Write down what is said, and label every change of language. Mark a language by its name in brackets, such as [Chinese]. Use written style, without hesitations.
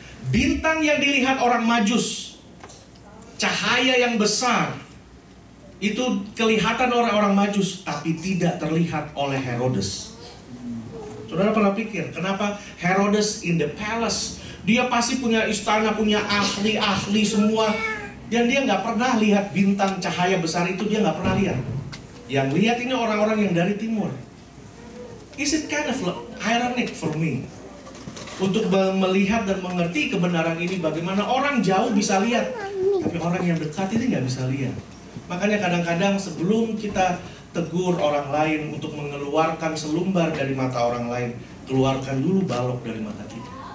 [Indonesian] Bintang yang dilihat orang Majus, cahaya yang besar, itu kelihatan orang-orang Majus, tapi tidak terlihat oleh Herodes. Saudara pernah pikir kenapa Herodes [English] in the palace? [Indonesian] Dia pasti punya istana, punya ahli-ahli semua, dan dia nggak pernah lihat bintang cahaya besar itu, dia nggak pernah lihat. Yang lihat ini orang-orang yang dari timur. [English] Is it kind of ironic for me? [Indonesian] Untuk melihat dan mengerti kebenaran ini, bagaimana orang jauh bisa lihat, tapi orang yang dekat ini nggak bisa lihat. Makanya kadang-kadang sebelum kita tegur orang lain untuk mengeluarkan selumbar dari mata orang lain, keluarkan dulu balok dari mata kita.